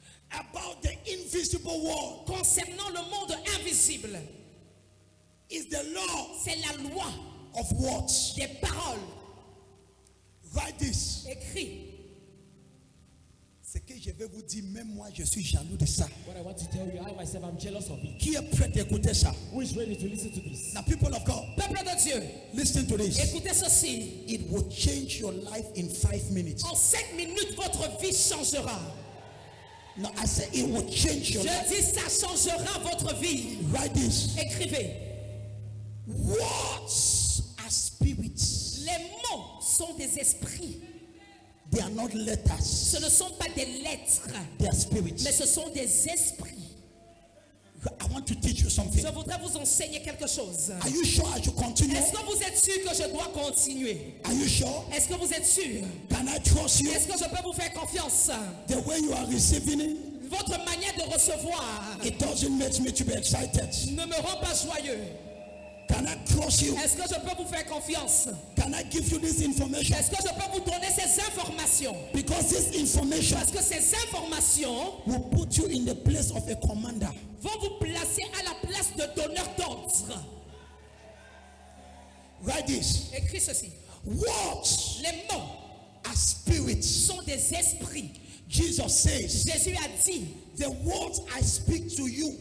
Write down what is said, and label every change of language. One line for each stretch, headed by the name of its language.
English: about the invisible world
French: concernant le monde invisible,
English: is the law
French: c'est la loi
English: of words.
French: des paroles.
English: Write this.
French: Écrit, Ce que je vais vous dire, même moi, je suis jaloux de ça.
English: What I want to tell you, I myself, I'm jealous of it.
French: Qui est prêt d'écouter ça?
English: Who is ready to listen to this? Now, people of God,
French: peuple de Dieu,
English: listen to this.
French: écoutez ceci.
English: It will change your life in 5 minutes.
French: En 5 minutes, votre vie changera.
English: No, I say it will change your life.
French: Je dis, ça changera votre vie.
English: Write this.
French: Écrivez,
English: Words are spirits.
French: les mots sont des esprits.
English: They are not letters.
French: Ce ne sont pas des lettres,
English: They are spirits.
French: mais ce sont des esprits.
English: I want to teach you something.
French: Je voudrais vous enseigner quelque chose.
English: Are you sure I should continue?
French: Est-ce que vous êtes sûr que je dois continuer?
English: Are you sure?
French: Est-ce que vous êtes sûr?
English: Can I trust you?
French: Est-ce que je peux vous faire confiance?
English: The way you are receiving it,
French: Votre manière de recevoir
English: it doesn't make me to be excited.
French: ne me rend pas joyeux.
English: Can I trust you?
French: Est-ce que je peux vous faire confiance?
English: Can I give you this information?
French: Est-ce que je peux vous donner ces informations?
English: Because this information
French: Parce que ces informations
English: will put you in the place of a commander.
French: vont vous placer à la place de donneur d'ordre.
English: Write this.
French: Écris ceci.
English: Words
French: Les mots
English: are spirits.
French: sont des esprits.
English: Jesus says,
French: Jésus a dit,
English: the words I speak to you,